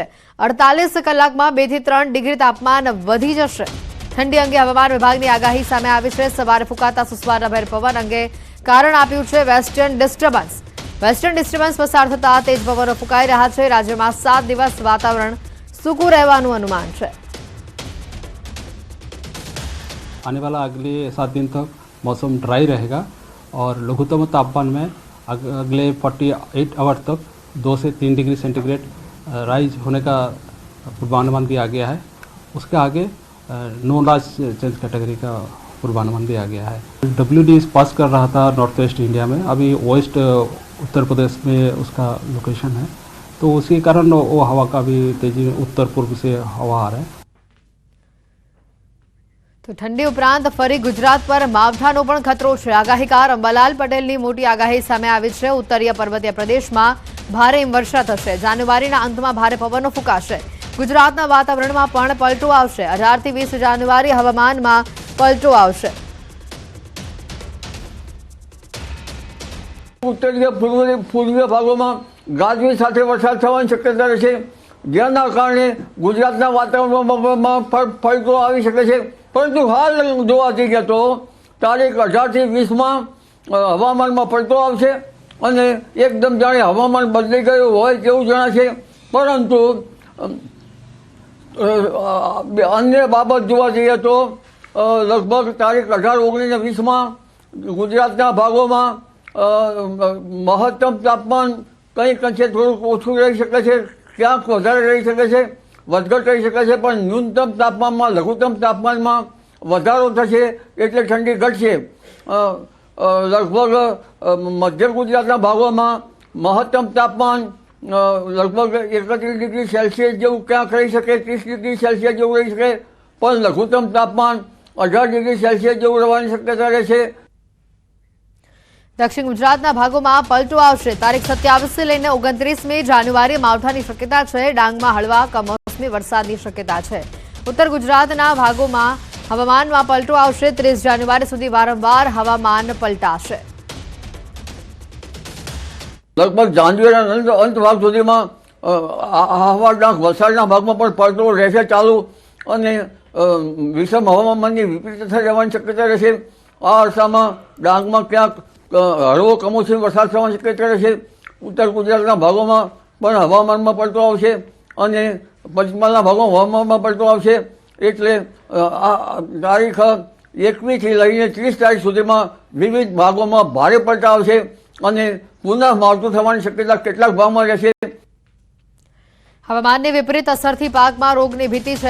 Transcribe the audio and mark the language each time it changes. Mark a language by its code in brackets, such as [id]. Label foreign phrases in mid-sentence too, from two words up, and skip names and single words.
[gu] 48 કલાકમાં 2 થી 3 ડિગ્રી તાપમાન વધી જશે। ઠંડી અંગે હવામાન વિભાગની આગાહી સામે આવી છે। સવારે ફૂંકાતા સુસવારાભેર પવન અંગે કારણ આપ્યું છે [en] western disturbance. western disturbance [gu] પસાર થતા તેજ પવનો ફૂંકાઈ રહ્યા છે। રાજ્યમાં 7 દિવસ વાતાવરણ સૂકું રહેવાનું અનુમાન છે। [hi] आने वाला अगले 7 दिन तक मौसम ड्राई रहेगा और लघुत्तम तापमान में अगले 48 आवर तक 2 से 3 [en] degree centigrade rise [hi] होने का पूर्वानुमान दिया गया है। उसके आगे [en] no large change category [hi] का पूर्वानुमान दिया गया है। WD पास कर रहा था नॉर्थ वेस्ट इंडिया में, अभी वेस्ट उत्तर प्रदेश में उसका लोकेशन है, तो उसी कारण वो हवा का भी तेजी उत्तर पूर्व से हवा आ रहा है। [gu] તો ઠંડી ઉપરાંત ફરી ગુજરાત પર માવઠાનો પણ ખતરો છે। આગાહીકાર અંબાલાલ પટેલની મોટી આગાહી સામે આવી છે। ઉત્તરીય પર્વતીય પ્રદેશમાં ભારે હિમવર્ષા થશે। જાન્યુઆરીના અંતમાં ભારે પવનો ફૂંકાશે। ગુજરાતના વાતાવરણમાં પણ પલટો આવશે। 18 થી 20 જાન્યુઆરી હવામાનમાં પલટો આવશે। ઉત્તરીય પૂર્વીય ભાગો ગાજવીજ સાથે વરસાદ થવાની શક્યતા રહેશે, જેના કારણે ગુજરાતના વાતાવરણમાં પલટો આવી શકે છે। પરંતુ હાલ જોવા જઈએ તો તારીખ 18 થી 20 માં હવામાન માં પલટો આવશે અને એકદમ જાણે હવામાન બદલી ગયું હોય તેવું જણાશે। પરંતુ અન્ય બાબત જોવા જઈએ તો લગભગ તારીખ 18, 19 ને 20 માં ગુજરાતના ભાગો માં મહત્તમ તાપમાન કંઈક અંશે થોડું ઓછું રહી શકે છે, ક્યાંક વધારે રહી શકે છે, વધઘટ રહી શકે છે। પણ ન્યૂનતમ તાપમાનમાં લઘુત્તમ તાપમાનમાં વધારો થશે એટલે ઠંડી ઘટશે। લગભગ મધ્ય ગુજરાતના ભાગોમાં મહત્તમ તાપમાન લગભગ 31 ડિગ્રી સેલ્સિયસ જેવું ક્યાંક રહી શકે, 30 ડિગ્રી સેલ્સિયસ જેવું રહી શકે, પણ લઘુત્તમ તાપમાન 18 ડિગ્રી સેલ્સિયસ જેવું રહેવાની શક્યતા રહેશે। દક્ષિણ ગુજરાતના ભાગોમાં પલટો આવશે। તારીખ 27 થી લઈને 29મી જાન્યુઆરી માવઠાની શક્યતા છે। ડાંગમાં હળવા કમોસમી વરસાદની શક્યતા છે। ઉત્તર ગુજરાતના ભાગોમાં હવામાનમાં પલટો આવશે। 30 જાન્યુઆરી સુધી વારંવાર હવામાન પલટાશે। લગભગ જાન્યુઆરીના અંત ભાગ સુધીમાં હવામાનના વલસાડના ભાગમાં પણ પલટો રહેશે ચાલૂ અને વિષમ હવામાનની વિપરીતતા રહેવાની શક્યતા રહેશે। આ અરસામાં ડાંગમાં ક્યાંક હળવો કમોસમી વરસાદ થવાની શક્યતા રહેશે। ઉત્તર ગુજરાતના ભાગોમાં પણ હવામાનમાં પલટો આવશે અને પશ્ચિમના ભાગોમાં હવામાનમાં પલટો આવશે। એટલે તારીખ 21 થી લઈને 30 તારીખ સુધીમાં વિવિધ ભાગોમાં ભારે પલટા આવશે અને પુનઃ માવઠું થવાની શક્યતા કેટલાક ભાગમાં રહેશે। હવામાનની વિપરીત અસરથી પાકમાં રોગની ભીતિ છે।